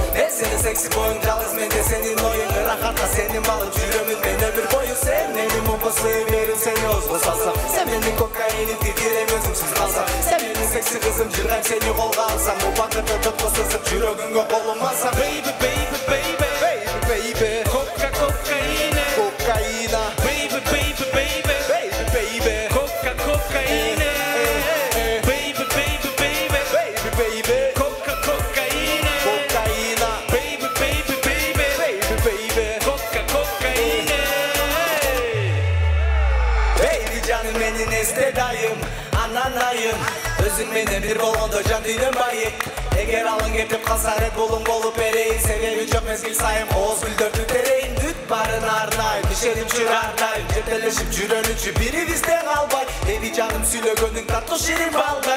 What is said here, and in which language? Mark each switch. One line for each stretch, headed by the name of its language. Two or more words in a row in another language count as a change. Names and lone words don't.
Kyrgyz: мен сенин секси боюң жалгыз менде сенин оюң рахатка сенин балым жүрөмүн мен өмүр бою сен менин мумпусуйверим сени озго салсам сен менин кокаиним титирем өзүңсүз калсам сен менин секси кызым жыргайм сени колго алсам бул бакытты тутко сызып жүрөгүңгө колум алсам
English: baby baby baby baby baby coca cocaine
Kyrgyz: cocaina baby baby baby baby baby coca cocaine baby baby baby baby baby coca cocaine cocaina baby baby baby baby baby coca cocaine baby canım menин эстедайым ананайым өзүң менен бир болгондо жан дүйнөм байып эгер алың кетип калса ред булуң болуп берейин себеби жок мезгил сайын кооз гүлдөрдү терейин бүт баарын арнайм ишенимчи ардайм жетелешип жүрөнүчү бирибизден калбай baby жаным сүйлөгөнүң таттуу ширин балдай